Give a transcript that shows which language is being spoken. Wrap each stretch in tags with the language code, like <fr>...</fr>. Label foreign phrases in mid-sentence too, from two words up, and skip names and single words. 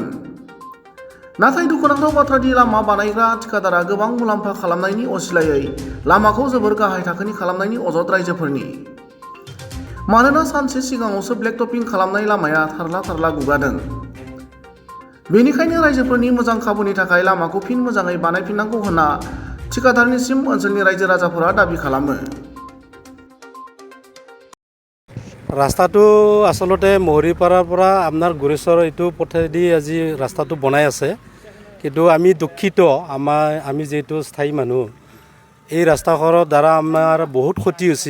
<brx>नाथाय दुखुनांथाव बाथ्रादि लामा बानायग्रा थिकादारा गोबां मुलाम्फा खालामनायनि असिलायै लामाखौ जोबोर गाहाय थाखोनि खालामनायनि अजद रायजोफोरनि। मानोना सानसे सिगाङावसो</brx> <en>black topping</en> <brx>खालामनाय लामाया थारला थारला गुगादों। बेनिखायनो रायजोफोरनि मोजां खाबुनि थाखाय लामाखौ फिन मोजाङै बानायफिननांगौ होनना थिकादारनिसिम ओनसोलनि रायजो राजाफोरा दाबि खालामो।</brx> <as>ৰাস্তাটো আচলতে মহৰীপাৰাৰ পৰা আপোনাৰ গুৰেশ্বৰ এইটো পথেদি আজি ৰাস্তাটো বনাই আছে, কিন্তু আমি দুখিত। আমি যিহেতু স্থায়ী মানুহ, এই ৰাস্তাখনৰ দ্বাৰা আমাৰ বহুত ক্ষতি হৈছে।</as>